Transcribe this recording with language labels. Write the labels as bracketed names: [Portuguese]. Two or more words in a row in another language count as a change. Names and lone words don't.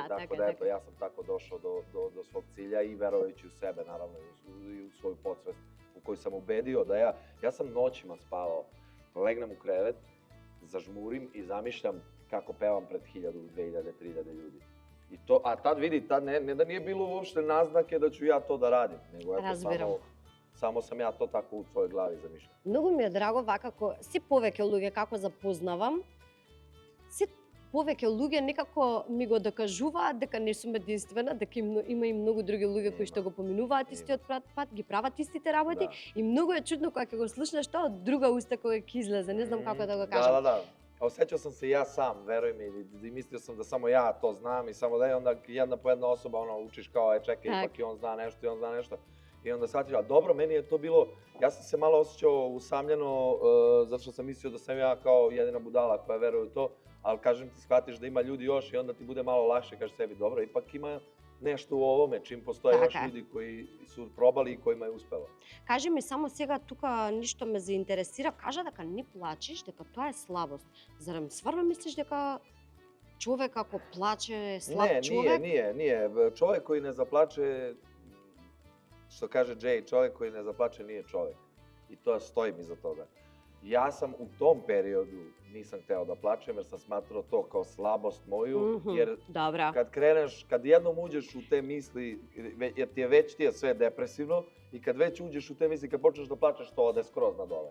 [Serbian] Tako da eto, ja sam tako došao do svog cilja i verujući u sebe, naravno, i u svoju podsvest u koju sam ubedio da ja sam noćima spavao. Legnem u krevet, zažmurim i zamišljam kako pevam pred 1000, 2000, 3000 ljudi. A tad vidi, ne da nije bilo uopšte naznake da ću ja to da radim, nego eto samo sam ja to tako u svojoj glavi zamišljao. [Macedonian] Многу ми е драго вака си повеќе луѓе како запознавам, си повеќе луѓе некако ми го докажуваат дека не сум единствена, дека има и многу други луѓе кои што го поминуваат истиот пат, ги прават истите работи и многу е чудно кога ќе го слушнеш тоа од друга уста кога ќе излезе, не знам како да го кажам. Да. [Serbian] Osjećao sam se ja sam, veruj mi, i mislio sam da samo ja to znam i samo da je onda jedna po jedna osoba učiš kao, čekaj, ipak i on zna nešto. I onda shvatiš, a dobro, meni je to bilo, ja sam se malo osjećao usamljeno, zato što sam mislio da sam ja kao jedina budala koja veruje u to, ali kažem ti, shvatiš da ima ljudi još i onda ti bude malo lakše, kažeš sebi, dobro, ipak ima nešto u ovome, čim postoje još ljudi koji su probali i kojima je uspelo. [Macedonian] Кажи ми само сега тука ништо ме заинтересира, кажа дека не плачеш, дека тоа е слабост. Зарем стварно мислиш дека човек ако плаче е слаб човек? [Serbian] Nije. Čovek koji ne zaplače, što kaže Jay, čovek koji ne zaplače nije čovek. i to stojim iza toga. Ja sam u tom periodu nisam hteo da plačem jer sam smatrao to kao slabost moju, jer Dobro. kad jednom uđeš u te misli, jer ti je sve depresivno i kad već uđeš u te misli, kad počneš da plačeš, to ode skroz na dole.